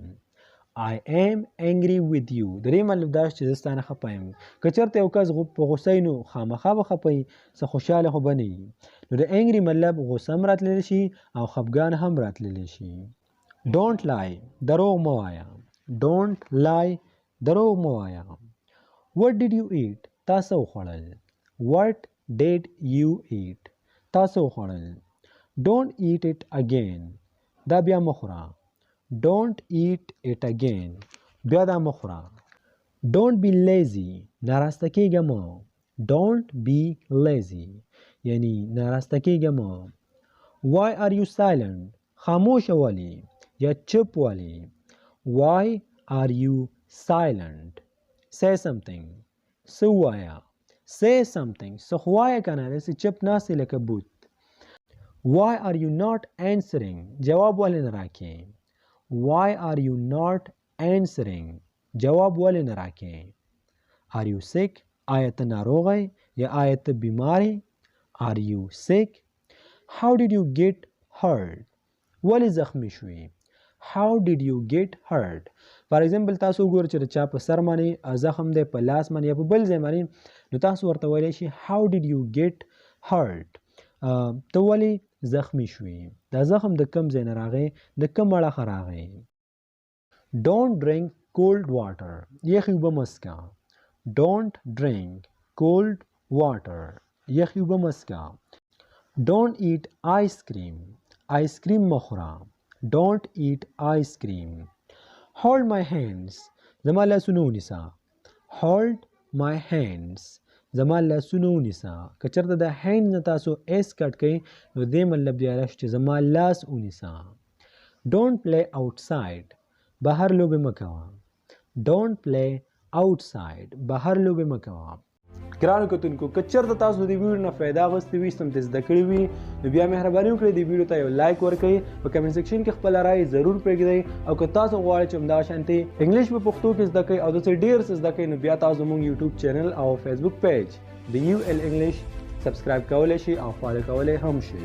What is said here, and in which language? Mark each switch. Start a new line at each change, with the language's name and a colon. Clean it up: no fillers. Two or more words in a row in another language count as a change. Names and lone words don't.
English: I am angry with you.
Pashto: د دې مطلب دا چې زه ستا نه خفه یم. که چېرته یو کس په غوسه وي نو خامخا به خفه وي، څه خوشحاله خو به نه وي. نو د انګري مطلب غوسه هم راتللی شي او خفګان هم راتللی شي.
English: Don't lie.
Pashto: دروغ مه وایه.
English: Don't lie.
Pashto: دروغ مه وایه.
English: What did you eat?
Pashto: تا څه وخوړل.
English: What did you eat?
Pashto: تا څه وخوړل.
English: Don't eat it again.
Pashto: دا بیا مه خوره.
English: Don't eat it again.
Pashto: بیا دا مه خوره.
English: Don't be lazy.
Pashto: ناراسته کېږه مه.
English: Don't be lazy.
Pashto: یعنی ناراسته کېږه مه.
English: Why are you silent?
Pashto: خاموشه ولې یا چپ ولې.
English: Why are you silent? Say something.
Pashto: څه ووایه.
English: Say something.
Pashto: څه خو وایه که نه داسې چپ ناستې لکه بوت.
English: Why are you not answering?
Pashto: جواب ولې نه راکې.
English: Why are you not answering?
Pashto: جواب ولې نه راکې.
English: Are you sick?
Pashto: آیا ته ناروغه یا آیا ته بیمار یې.
English: Are you sick? How did you get hurt?
Pashto: ولې زخمی شوې.
English: How did you get hurt? For example
Pashto: تاسو وګورئ چې د چا په سر باندې زخم دی، په لاس باندې یا په بل ځای باندې، نو تاسو ورته ویلی شي
English: How did you get hurt?
Pashto: ته ولې زخمی شوې. دا زخم د کوم ځای نه راغی، د کوم اړخه راغی.
English: Don't drink cold water.
Pashto: یخې اوبه مه څښه.
English: Don't drink cold water.
Pashto: یخې اوبه مه څښه.
English: Don't eat ice cream.
Pashto: آیس کریم مه خوره.
English: Don't eat ice cream. Hold my hands.
Pashto: زما لاسونه ونیسه.
English: Hold my hands.
Pashto: زما لاسونه ونیسه. که چېرته د هینډ نه تاسو ایس کټ کوئ نو دې مطلب دی راشي چې زما لاس ونیسه.
English: Don't play outside.
Pashto: بهر لوبې مه کوه.
English: Don't play outside.
Pashto: بهر لوبې مه کوه. ګرانو کتونکو که چېرته تاسو د دې ویډیو نه فایده اخیستې وي، سمدې زده کړې وي، نو بیا مهرباني وکړئ دې ویډیو ته یو لایک ورکړئ، په
English: comment section
Pashto: کې خپله رایې ضرور پرېږدئ، او که تاسو غواړئ چې همدغه شانتې انګلیش په پښتو کې زده کړئ او داسې ډېر څه زده کړئ، نو بیا تاسو زموږ یوټیوب چینل او فیسبوک پیج د یو ایل انګلیش سبسکرایب کولی شئ او فالو کولی هم شئ.